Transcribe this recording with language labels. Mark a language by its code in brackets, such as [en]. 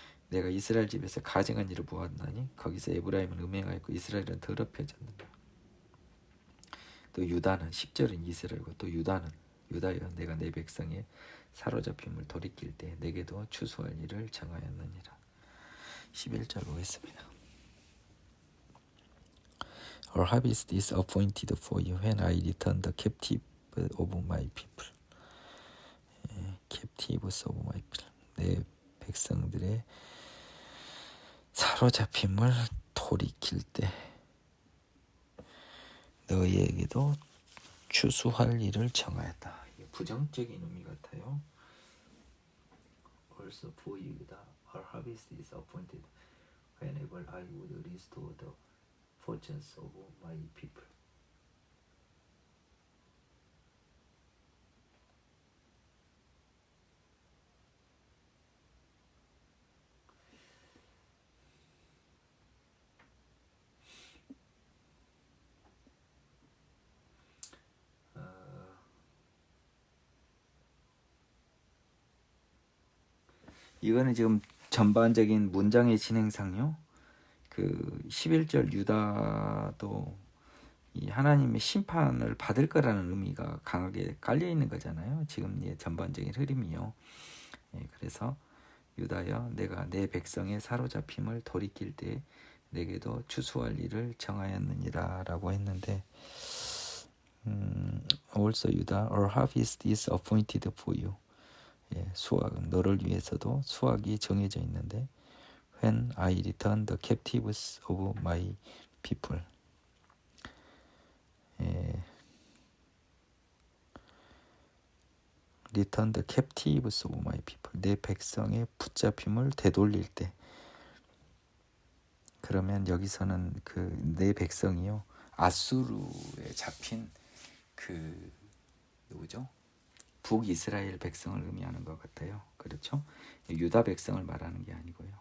[ko] 내가 이스라엘 집에서 가증한 일을 보았나니 거기서 에브라임은 음행하였고 이스라엘은 더럽혀졌느니라. 또 유다는 10절은 이스라엘이고 또 유다여 내가 내 백성의 사로잡힘을 돌이킬 때 내게도 추수할 일을 정하였느니라. 11절 보겠습니다. [en] Our harvest is appointed for you when I return the captive of my people. captives of my people. [ko] 내 백성들의 사로잡힘을 돌이킬 때 너희에게도 추수할 일을 정하였다. 이게 부정적인 의미 같아요. [en] Also for you, our harvest is appointed whenever I would restore the fortunes of my people. [ko] 이거는 지금 전반적인 문장의 진행상요. 그 11절 유다도 이 하나님의 심판을 받을 거라는 의미가 강하게 깔려 있는 거잖아요. 지금 전반적인 흐름이요. 그래서 유다여 내가 내 백성의 사로잡힘을 돌이킬 때 내게도 추수할 일을 정하였느니라라고 했는데 [en] also 유다, our harvest is appointed for you. [ko] 수확은 너를 위해서도 수확이 정해져 있는데 [en] when I return the captives of my people. return the captives of my people. [ko] 내 백성의 붙잡힘을 되돌릴 때. 그러면 여기서는 그 내 백성이요 아수르에 잡힌 그 누구죠? 북이스라엘 백성을 의미하는 것 같아요. 그렇죠? 유다 백성을 말하는 게 아니고요.